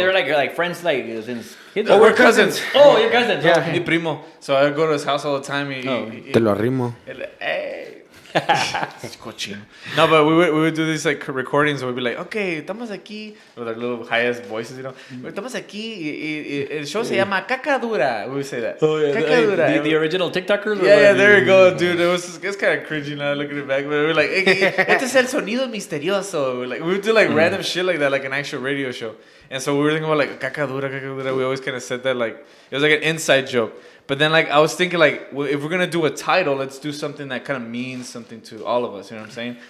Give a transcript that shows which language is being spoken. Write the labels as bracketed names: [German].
[English] show. are like friends, like since kids. Oh, we're cousins. Oh, you're cousins. Yeah. Okay. [Spanish] Mi primo. [English] So I would go to his house all the time. [Spanish] Te lo arrimo. Hey. Cochino. [English] No, but we would do these like recordings where we'd be like, okay, [Spanish] estamos aquí [English] with our little highest voices, you know. [Spanish] Estamos aquí y el show se llama Caca Dura. [English] We would say that. Oh, yeah. [Spanish] Caca Dura. [English] The original TikTokers? Or Yeah, what? there you go, dude. It's kind of cringy now looking it back, but we're like, [Spanish] este es el sonido misterioso. [English] We would do like random shit like that, like an actual radio show. And so we were thinking about like Caca Dura. We always kind of said that like it was like an inside joke. But then, like, I was thinking, like, well, if we're going to do a title, let's do something that kind of means something to all of us, you know what I'm saying?